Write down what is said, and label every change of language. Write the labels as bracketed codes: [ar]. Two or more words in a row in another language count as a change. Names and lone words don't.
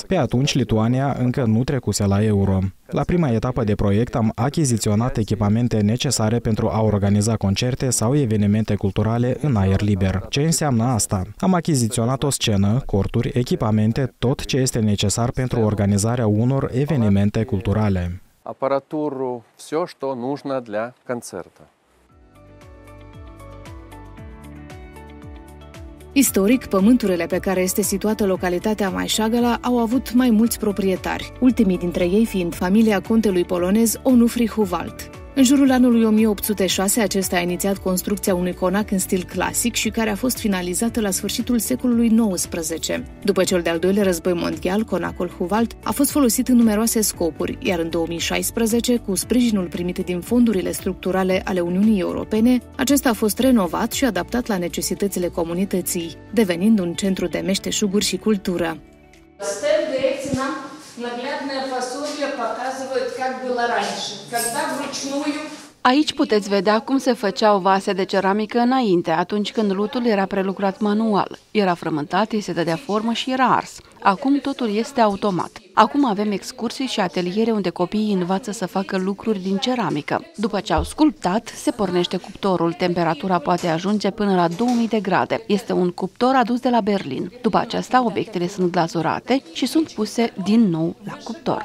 [ro] Pe atunci, Lituania încă nu trecuse la euro. La prima etapă de proiect am achiziționat echipamente necesare pentru a organiza concerte sau evenimente culturale în aer liber. Ce înseamnă asta? Am achiziționat o scenă, corturi, echipamente, tot ce este necesar pentru organizarea unor evenimente culturale. Aparaturul, [ru] все, что нужно для концерта. [ro] Istoric, pământurile pe care este situată localitatea Maișagala au avut mai mulți proprietari, ultimii dintre ei fiind familia contelui polonez Onufri Huwalt. În jurul anului 1806, acesta a inițiat construcția unui conac în stil clasic și care a fost finalizată la sfârșitul secolului XIX. După cel de-al doilea război mondial, conacul Huwalt a fost folosit în numeroase scopuri, iar în 2016, cu sprijinul primit din fondurile structurale ale Uniunii Europene, acesta a fost renovat și adaptat la necesitățile comunității, devenind un centru de meșteșuguri și cultură. [ru] Наглядное пособие показывает, как было раньше, когда вручную. [ro] Aici puteți vedea cum se făceau vase de ceramică înainte, atunci când lutul era prelucrat manual. Era frământat, îi se dădea formă și era ars. Acum totul este automat. Acum avem excursii și ateliere unde copiii învață să facă lucruri din ceramică. După ce au sculptat, se pornește cuptorul. Temperatura poate ajunge până la 2000 de grade. Este un cuptor adus de la Berlin. După aceasta, obiectele sunt glazurate și sunt puse din nou la cuptor.